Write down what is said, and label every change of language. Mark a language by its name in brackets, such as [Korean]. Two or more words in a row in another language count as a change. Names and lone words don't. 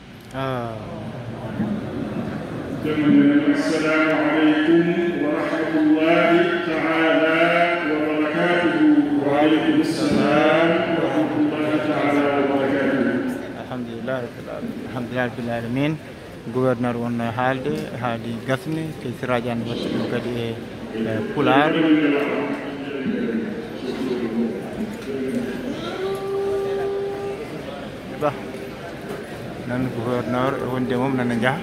[Arabic] السلام عليكم ورحمة الله تعالى وبركاته. وعليكم السلام ورحمة الله تعالى وبركاته. الحمد لله رب العالمين. [Fula] gouverneur won haalde haadi gasni te siradiane watti ɗum kadi e pular ba nan gouverneur wonde mom nana jaaha